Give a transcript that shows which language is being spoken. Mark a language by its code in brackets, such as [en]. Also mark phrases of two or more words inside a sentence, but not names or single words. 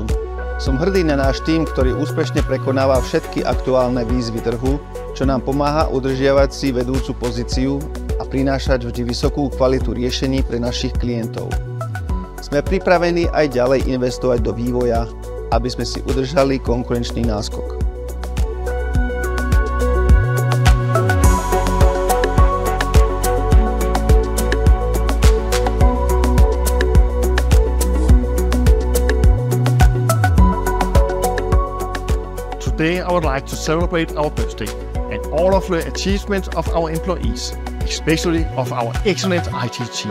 [sk] Som hrdý na náš tím, ktorý úspešne prekonáva všetky aktuálne výzvy trhu, čo nám pomáha udržiavať si vedúcu pozíciu a prinášať vždy vysokú kvalitu riešení pre našich klientov. Sme pripravení aj ďalej investovať do vývoja, aby sme si udržali konkurenčný náskok. [en] Today I would like to celebrate our birthday and all of the achievements of our employees, especially of our excellent IT team.